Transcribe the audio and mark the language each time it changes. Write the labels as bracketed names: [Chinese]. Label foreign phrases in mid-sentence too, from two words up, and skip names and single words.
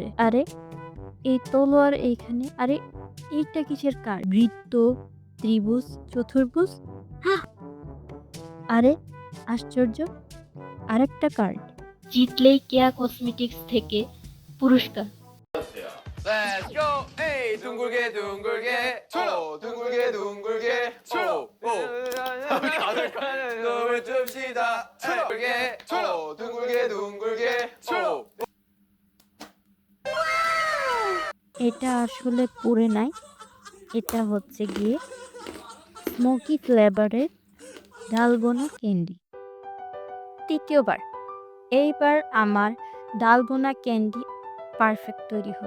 [Bangla] আরে, এই তলোয়ার এইখানে। আরে, এইটা কিসের কার্ড? বৃত্ত, ত্রিভুজ, চতুর্ভুজ। হ্যাঁ, আরে আশ্চর্য, আরেকটা কার্ড। জিতলেই কেয়া কসমেটিক্স থেকে পুরস্কার। [English] Let's go! [Korean] 에이 둥글게 둥글게 둥글게 둥글게 오 눈을 줍시다 둥글게 둥글게 둥글게 [Bangla] এটা আসলে পুড়ে নাই, এটা হচ্ছে গিয়ে স্মোকি ফ্লেভারের ডালগোনা ক্যান্ডি। তৃতীয়বার, এইবার আমার ডালগোনা ক্যান্ডি পারফেক্ট তৈরি হয়।